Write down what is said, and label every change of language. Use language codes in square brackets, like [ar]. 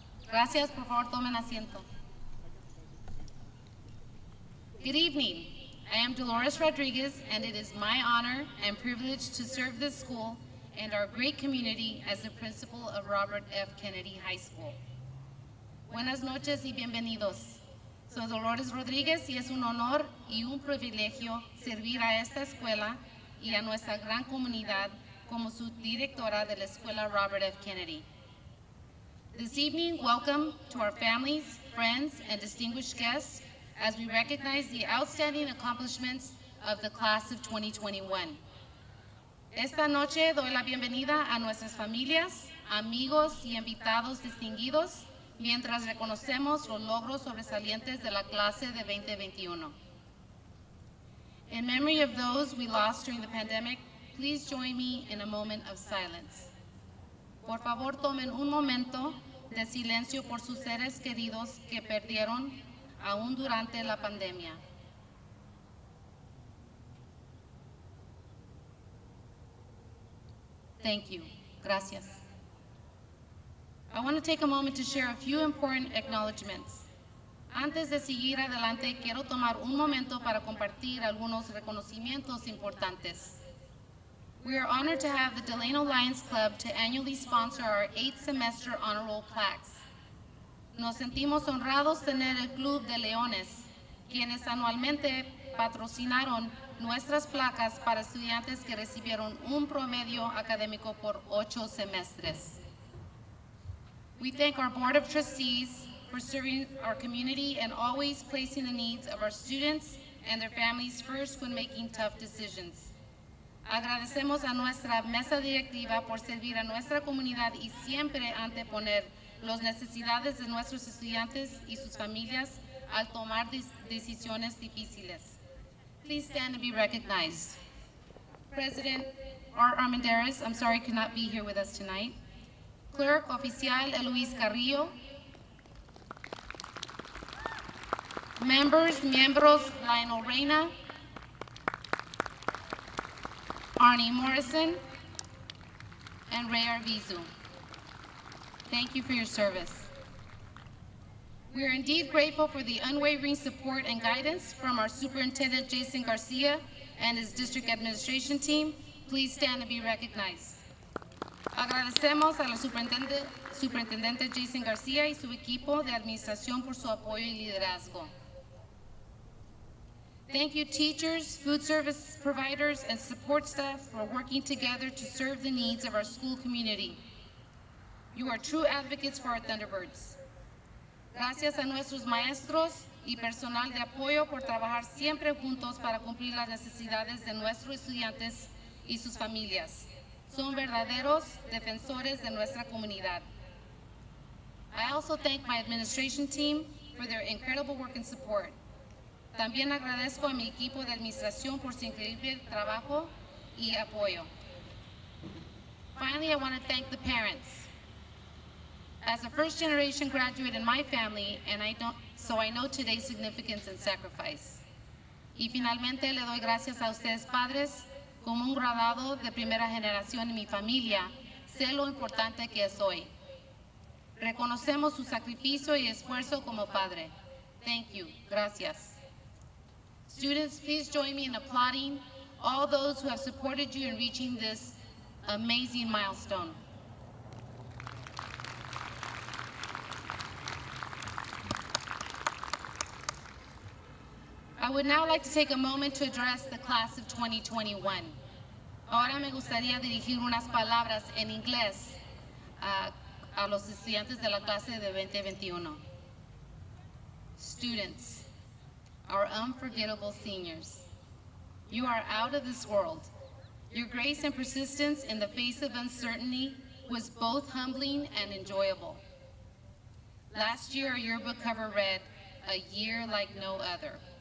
[es] Gracias, por favor, tomen asiento. [en] Good evening. I am Dolores Rodriguez, and it is my honor and privilege to serve this school and our great community as the principal of Robert F. Kennedy High School. [es] Buenas noches y bienvenidos. Soy Dolores Rodríguez y es un honor y un privilegio servir a esta escuela y a nuestra gran comunidad como su directora de la Escuela Robert F. Kennedy. [en] This evening, welcome to our families, friends, and distinguished guests as we recognize the outstanding accomplishments of the class of 2021. [es] Esta noche doy la bienvenida a nuestras familias, amigos y invitados distinguidos mientras reconocemos los logros sobresalientes de la clase de 2021. [en] In memory of those we lost during the pandemic, please join me in a moment of silence. [es] Por favor, tomen un momento de silencio por sus seres queridos que perdieron aún durante la pandemia. [en] Thank you. [es] Gracias. [en] I want to take a moment to share a few important acknowledgements. [es] Antes de seguir adelante, quiero tomar un momento para compartir algunos reconocimientos importantes. [en] We are honored to have the Delano Lions Club to annually sponsor our 8th semester honor roll plaques. [es] Nos sentimos honrados tener el Club de Leones, quienes anualmente patrocinaron nuestras placas para estudiantes que recibieron un promedio académico por 8 semestres. [en] We thank our Board of Trustees for serving our community and always placing the needs of our students and their families first when making tough decisions. [es] Agradecemos a nuestra mesa directiva por servir a nuestra comunidad y siempre anteponer las necesidades de nuestros estudiantes y sus familias al tomar decisiones difíciles. [en] Please stand and be recognized. President Art Armendariz, I'm sorry, could not be here with us tonight. Clerk Oficial Eloise Carrillo. Miembros Lionel Reyna, Arnie Morrison, and Ray Arvizu. Thank you for your service. We are indeed grateful for the unwavering support and guidance from our Superintendent Jason Garcia and his district administration team. Please stand and be recognized. [es] Agradecemos a la Superintendente Jason Garcia y su equipo de administración por su apoyo y liderazgo. [en] Thank you, teachers, food service providers, and support staff for working together to serve the needs of our school community. You are true advocates for our Thunderbirds. [es] Gracias a nuestros maestros y personal de apoyo por trabajar siempre juntos para cumplir las necesidades de nuestros estudiantes y sus familias. Son verdaderos defensores de nuestra comunidad. [en] I also thank my administration team for their incredible work and support. [es] También agradezco a mi equipo de administración por su increíble trabajo y apoyo. [en] Finally, I want to thank the parents. As a first-generation graduate in my family, so I know today's significance and sacrifice. [es] Y finalmente le doy gracias a ustedes padres, como un graduado de primera generación en mi familia, sé lo importante que es hoy. Reconocemos su sacrificio y esfuerzo como padre. [en] Thank you. [es] Gracias. [en] Students, please join me in applauding all those who have supported you in reaching this amazing milestone. I would now like to take a moment to address the class of 2021. [es] Ahora me gustaría dirigir unas palabras en inglés a los estudiantes de la clase de 2021. [en] Students, our unforgettable seniors, you are out of this world. Your grace and persistence in the face of uncertainty was both humbling and enjoyable. Last year, our yearbook cover read, "A year like no other."